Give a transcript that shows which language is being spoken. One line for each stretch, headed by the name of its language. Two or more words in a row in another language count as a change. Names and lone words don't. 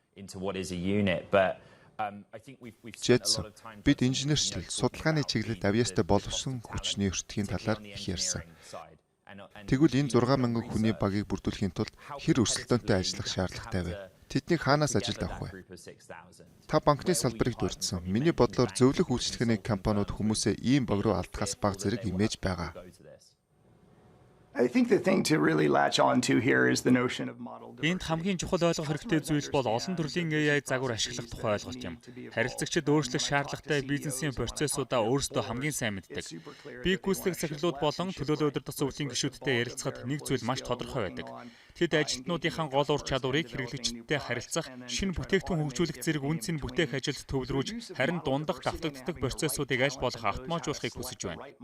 Mongolian: Jetson, бид инженерчлэл, судалгааны чиглэлд авьяастай боловсон хүчний өртгийн талаар их ярьсан. Тэгвэл энэ 6,000 хүний багийг бүрдүүлэхийн тулд хэр өрсөлдөөнтэй ажиллах шаардлагатай вэ? Тэднийг хаанаас ажилд авах вэ? Та банкны салбарыг дурдсан. Миний бодлоор зөвлөх үйлчлэгээний компаниуд хүмүүсээ ийм богруу алдахаас бага зэрэг имиж байгаа.
English: I think the thing to really latch on to here is the notion of model diversity.
Mongolian: Энд хамгийн чухал ойлгох хэрэгтэй зүйл бол олон төрлийн AI загвар ашиглах тухай ойлголт юм. Харилцагчид өөрчлөх шаардлагатай бизнесийн процессуудаа өөрсдөө хамгийн сайн мэддэг. Би гүйцэтгэх захирлууд болон төлөөлөл удирдах зөвлөлийн гишүүдтэй ярилцахад нэг зүйл маш тодорхой байдаг. Тэд ажилтнуудынхаа гол ур чадварыг хэрэглэгчдтэй харилцах, шинэ бүтээгдэхүүн хөгжүүлэх зэрэг үн цэн бүтээх ажилд төвлөрүүлж, харин дундах давтагддаг процессуудыг аль болох автоматжуулахыг хүсэж байна.